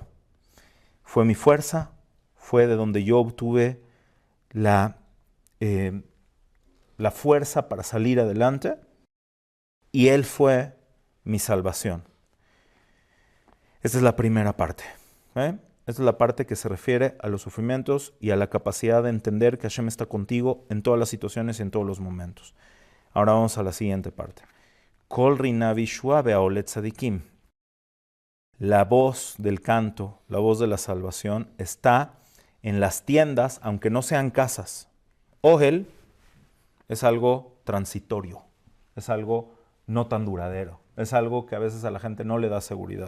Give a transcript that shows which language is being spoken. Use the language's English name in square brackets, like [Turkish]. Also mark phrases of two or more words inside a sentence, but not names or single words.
[Spanish] Fue mi fuerza, fue de donde yo obtuve la fuerza para salir adelante, y Él fue mi salvación. Esta es la primera parte. Esta es la parte que se refiere a los sufrimientos y a la capacidad de entender que Hashem está contigo en todas las situaciones y en todos los momentos. Ahora vamos a la siguiente parte. [Hebrew] קול רנה וישועה באהלי צדיקים. [Spanish] La voz del canto, la voz de la salvación, está en las tiendas, aunque no sean casas. Ohel es algo transitorio, es algo no tan duradero, es algo que a veces a la gente no le da seguridad.